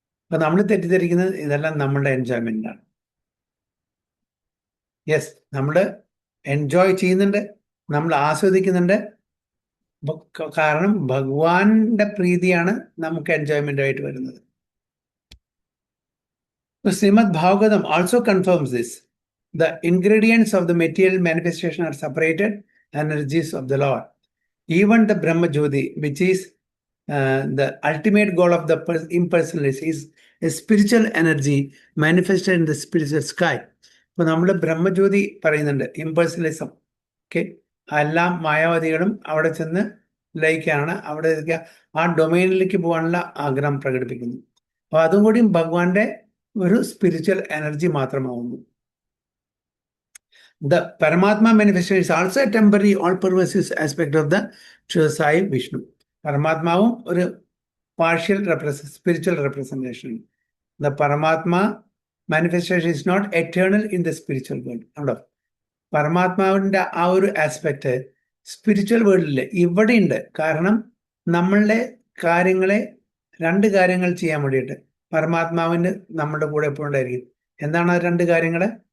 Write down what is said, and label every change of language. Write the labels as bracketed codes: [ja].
[ml] അപ്പൊ നമ്മൾ തെറ്റിദ്ധരിക്കുന്നത് ഇതെല്ലാം നമ്മളുടെ എൻജോയ്മെന്റാണ്. യെസ്, നമ്മൾ എൻജോയ് ചെയ്യുന്നുണ്ട്, നമ്മൾ ആസ്വദിക്കുന്നുണ്ട്. കാരണം ഭഗവാന്റെ പ്രീതിയാണ് നമുക്ക് എൻജോയ്മെന്റ് ആയിട്ട് വരുന്നത്. [en] Shrimad Bhagavatam also confirms this. The ingredients of the material manifestation are separated energies of the Lord. Even the Brahma Jyoti, which is the ultimate goal of the impersonalist, is a spiritual energy manifested in the spiritual sky. [ml] ഇപ്പൊ നമ്മൾ ബ്രഹ്മജ്യോതി പറയുന്നുണ്ട്, ഇമ്പേഴ്സണലിസം. Okay, എല്ലാ മായാവാദികളും അവിടെ ചെന്ന് ലയിക്കാണ്, അവിടെ ആ ഡൊമൈനിലേക്ക് പോകാനുള്ള ആഗ്രഹം പ്രകടിപ്പിക്കുന്നു. അപ്പൊ അതും കൂടി ഭഗവാന്റെ ഒരു spiritual energy മാത്രമാവുന്നു. [en] The Paramatma manifestation is also a temporary, all-pervasive aspect of the Sai Vishnu. [ml] പരമാത്മാവും ഒരു partial spiritual representation. [en] The Paramatma manifestation is not eternal in the spiritual world. [ml] ഉണ്ടോ? പരമാത്മാവിന്റെ ആ ഒരു ആസ്പെക്ട് സ്പിരിച്വൽ വേൾഡിൽ ഇവിടെ ഉണ്ട്. കാരണം നമ്മളുടെ കാര്യങ്ങളെ രണ്ട് കാര്യങ്ങൾ ചെയ്യാൻ വേണ്ടിയിട്ട് പരമാത്മാവിന് നമ്മുടെ കൂടെ എപ്പോഴും ഉണ്ടായിരിക്കും. എന്താണ് ആ രണ്ട് കാര്യങ്ങള്?